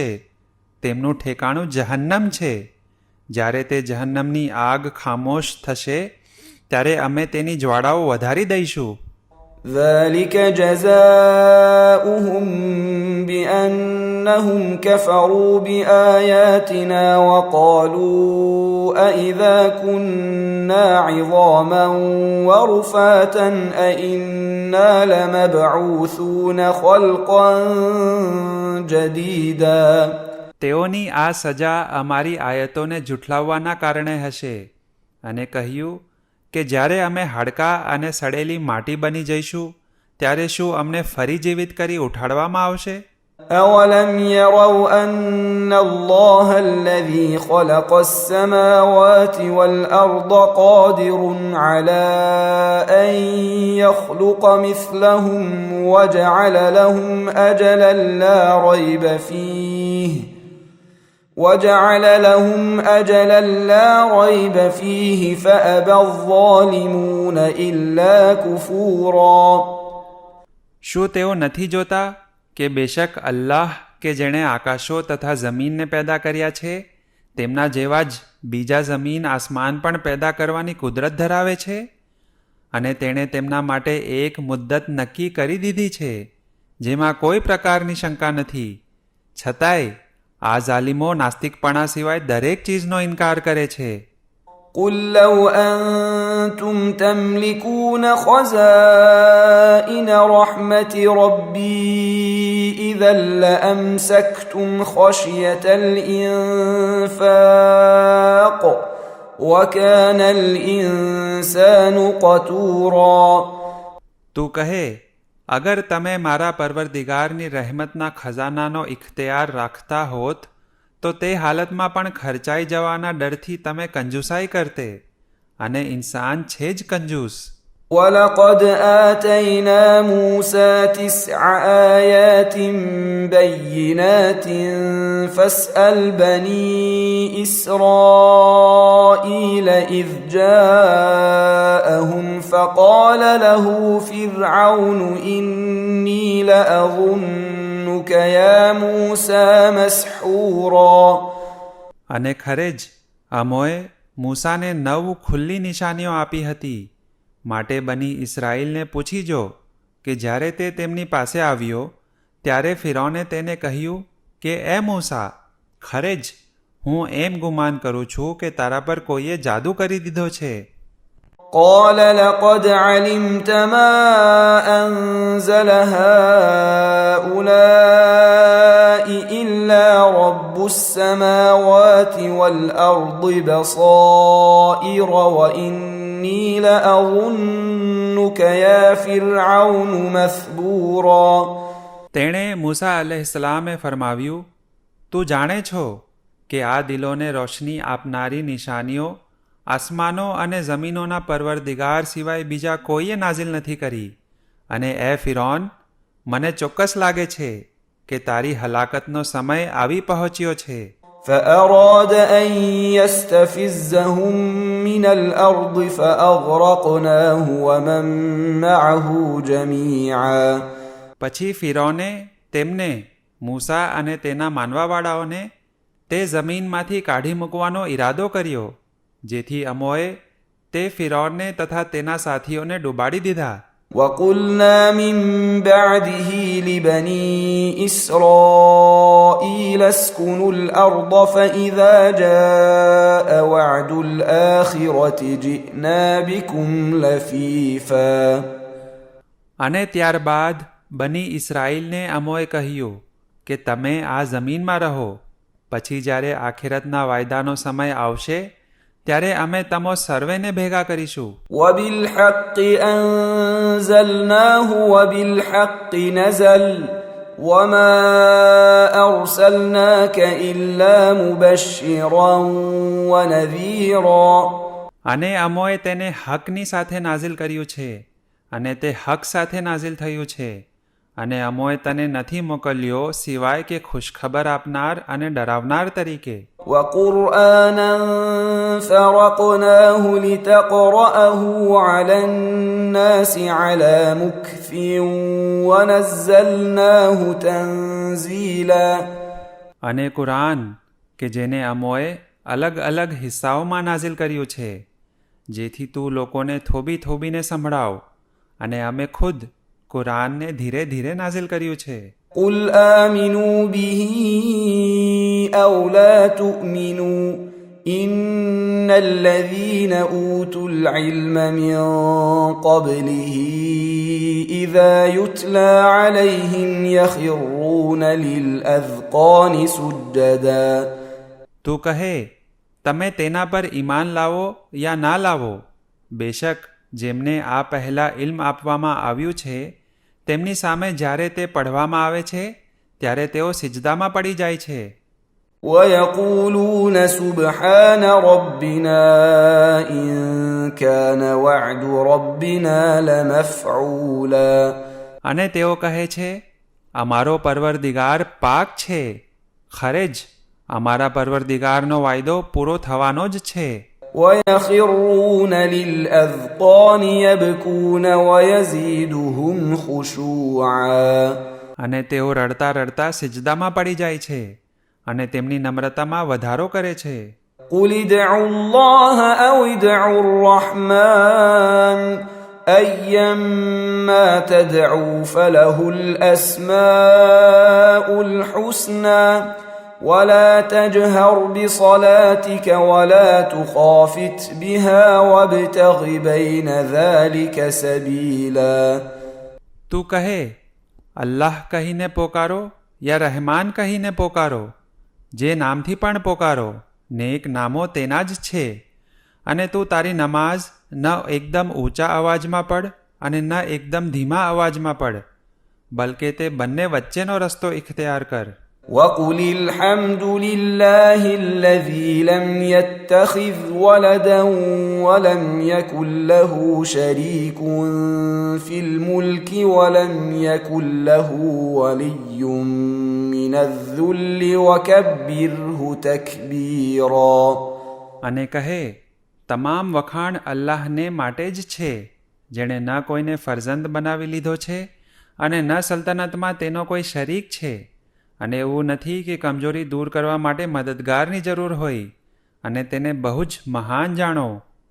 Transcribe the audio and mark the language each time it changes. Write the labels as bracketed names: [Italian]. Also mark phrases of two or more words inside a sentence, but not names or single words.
[Gujarati] તેમનું ઠેકાણું જહન્નમ છે. જ્યારે તે જહન્નમની આગ ખામોશ થશે ત્યારે અમે તેની જ્વાળાઓ વધારી દઈશું. [Arabic] ذلك جزاؤهم بأنهم كفروا بآياتنا وقالوا أئذا كنا عظاما ورفاتا أئنا لمبعوثون خلقا جديدا [Gujarati] તેઓની આ સજા અમારી આયતોને જુઠલાવવાના કારણે હશે, અને કહ્યું કે જ્યારે અમે હાડકાં અને સડેલી માટી બની જઈશું ત્યારે શું અમને ફરી જીવિત કરી ઉઠાડવામાં આવશે? [Arabic] أولم يروا أن الله الذي خلق السماوات والأرض قادر على أن يخلق مثلهم وجعل لهم أجلا لا ريب فيه وجعل لهم أجلا لا ريب فيه فأبى الظالمون إلا كفورا. [Gujarati] શું તેઓ નથી જોતા કે બેશક અલ્લાહ કે જેણે આકાશો તથા જમીનને પેદા કર્યા છે તેમના જેવા જ બીજા જમીન આસમાન પણ પેદા કરવાની કુદરત ધરાવે છે અને તેણે તેમના માટે એક મુદ્દત નક્કી કરી દીધી છે જેમાં કોઈ પ્રકારની શંકા નથી, છતાંય આ ઝાલિમો નાસ્તિકપણા સિવાય દરેક ચીજનો ઇનકાર કરે છે. [Arabic] قل لو أنتم تملكون خزائن رحمة ربي إذا لأمسكتم خشية الإنفاق وكان الإنسان قتورا. [Gujarati] તું કહે, અગર તમે મારા પરવરદિગારની રહેમતના ખજાનાનો ઇખ્તિયાર રાખતા હોત તો તે હાલતમાં પણ ખર્ચાઈ જવાના ડરથી તમે કંજૂસાઈ કરતે, અને ઇન્સાન છે જ કંજૂસ. [Arabic] ولقد آتينا موسى 9 آيات بينات فاسأل بني إسرائيل إذ جاءهم فقال له فرعون إني لأظنك يا موسى مسحورا. [Gujarati] અને ખરે જ અમોએ મૂસાને 9 ખુલ્લી નિશાનીઓ આપી હતી, માટે બની ઇસરાઈલને પૂછી જો કે જ્યારે તે તેમની પાસે આવ્યો ત્યારે ફિરૌને તેને કહ્યું કે એ મૂસા, ખરે જ હું એમ ગુમાન કરું છું કે તારા પર કોઈએ જાદુ કરી દીધો છે. [Arabic] قال لقد علمت ما أنزل هؤلاء إلا رب السماوات والأرض بصائر وإني لأظنك يا فرعون مثبورا. [Gujarati] તેણે મૂસા અલૈહિસ્સલામે ફરમાવ્યું, તું જાણે છો કે આ દિલોને રોશની આપનારી નિશાનીઓ આસમાનો અને જમીનોના પરવરદિગાર સિવાય બીજા કોઈએ નાઝિલ નથી કરી, અને એ ફિરૌન, મને ચોક્કસ લાગે છે કે તારી હલાકતનો સમય આવી પહોંચ્યો છે. [Arabic] فأراد أن يستفزهم من الأرض فأغرقناه ومن معه جميعا. [Gujarati] પછી ફિરૌને તેમને, મૂસા અને તેના માનવાવાળાઓને તે જમીનમાંથી કાઢી મૂકવાનો ઈરાદો કર્યો, જેથી અમોએ તે ફિરૌનને તથા તેના સાથીઓને ડૂબાડી દીધા. [Arabic] وقلنا من بعده لبني إسرائيل اسكنوا الأرض فإذا جاء وعد الآخرة جئنا بكم لفيفا. [Gujarati] અને ત્યારબાદ બની ઇસરાઈલને અમોએ કહ્યું કે તમે આ જમીનમાં રહો, પછી જ્યારે આખિરતના વાયદાનો સમય આવશે ત્યારે અમે તમો સર્વેને ભેગા કરીશું. [Arabic] وبالحق أنزلناه وبالحق نزل وما أرسلناك إلا مبشرا ونذيرا. [Gujarati] અને અમોએ તેને હકની સાથે નાઝિલ કર્યું છે અને તે હક સાથે નાઝિલ થયું છે, અને અમોએ તને નથી મોકલ્યો સિવાય કે ખુશખબર આપનાર અને ડરાવનાર તરીકે. [Arabic] وقرآنا فرقناه لتقرأه على الناس على مكث ونزلناه تنزيلا. [Gujarati] અને કુરાન કે જેને અમોએ અલગ અલગ હિસ્સાઓમાં નાઝિલ કર્યું છે, જેથી તું લોકોને થોબી થોબીને સંભળાવ, અને અમે ખુદ કુરાનને ધીરે ધીરે નાઝિલ કર્યું છે. [Arabic] قل آمنوا به أو لا تؤمنوا إن الذين أوتوا العلم من قبله إذا يتلى عليهم يخرون للأذقان سجدا. [Gujarati] તું કહે, તમે તેના પર ઈમાન લાવો યા ના લાવો, બેશક જેમને આ પહેલાં ઇલ્મ આપવામાં આવ્યું છે તેમની સામે જ્યારે તે પઢવામાં આવે છે ત્યારે તેઓ સિજદામાં પડી જાય છે. [Arabic] ويقولون سبحان ربنا إن كان وعد ربنا لمفعولا. [Gujarati] અને તેઓ કહે છે, અમારો પરવરદિગાર પાક છે, ખરે જ અમારા પરવરદિગારનો વાયદો પૂરો થવાનો જ છે. [Arabic] ويخرون للأذقان يبكون ويزيدهم خشوعا [Gujarati] અને તેઓ રડતા રડતા સિજદામાં પડી જાય છે અને તેમની નમ્રતામાં વધારો કરે છે. [Arabic] قل ادعوا الله أو ادعوا الرحمن أيما تدعوا فله الأسماء الحسنى ولا تجهر بصلاتك ولا تخافت بها وابتغ بين ذلك سبيلا. [Gujarati] તું કહે અલ્લાહ કહીને પોકારો યા રહેમાન કહીને પોકારો, જે નામથી પણ પોકારો, નેક નામો તેના જ છે. અને તું તારી નમાઝ ન એકદમ ઊંચા અવાજમાં પડ અને ન એકદમ ધીમા અવાજમાં પડ, બલકે તે બંને વચ્ચેનો રસ્તો ઇખ્તિયાર કર. [Arabic] وقل الحمد لله الذي لم يتخذ ولدا ولم يكن له شريك في الملك ولم يكن له ولي من الذل وكبره تكبيرا. [Gujarati] અને કહે તમામ વખાણ અલ્લાહને માટે જ છે, જેણે ન કોઈને ફરજંદ બનાવી લીધો છે અને ન સલ્તનતમાં તેનો કોઈ શરીક છે, અને એવું નથી કે કમજોરી દૂર કરવા માટે મદદગારની જરૂર હોય, અને તેને બહુ જ મહાન જાણો.